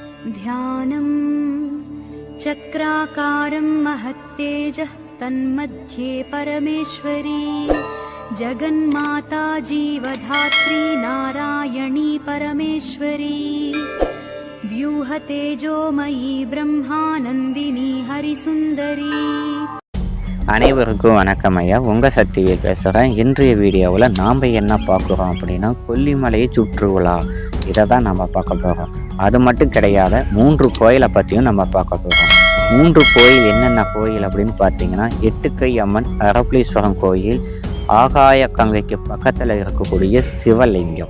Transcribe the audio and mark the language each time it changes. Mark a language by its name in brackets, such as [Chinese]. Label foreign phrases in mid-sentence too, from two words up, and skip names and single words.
[Sanskrit] ध्यानं चक्राकारं महत्तेजः तन्मध्ये परमेश्वरी जगन्माता जीवधात्री नारायणी परमेश्वरी व्यूहतेजोमयी ब्रह्मानन्दिनी हरिसुन्दरी. [Tamil] அனைவருக்கும் வணக்கம் ஐயா. உங்கள் சக்திவேல் பேசுகிறேன். இன்றைய வீடியோவில் நாம் என்ன பார்க்குறோம் அப்படின்னா, கொல்லிமலையை சுற்றுலா இதை தான் நம்ம பார்க்க போகிறோம். அது மட்டும் கிடையாது, 3 கோயிலை பற்றியும் நம்ம பார்க்க போகிறோம். 3 கோயில் என்னென்ன கோயில் அப்படின்னு பார்த்தீங்கன்னா, எட்டுக்கை அம்மன் அரப்ளீஸ்வரம் கோயில், ஆகாய கங்கைக்கு பக்கத்தில் இருக்கக்கூடிய சிவலிங்கம்.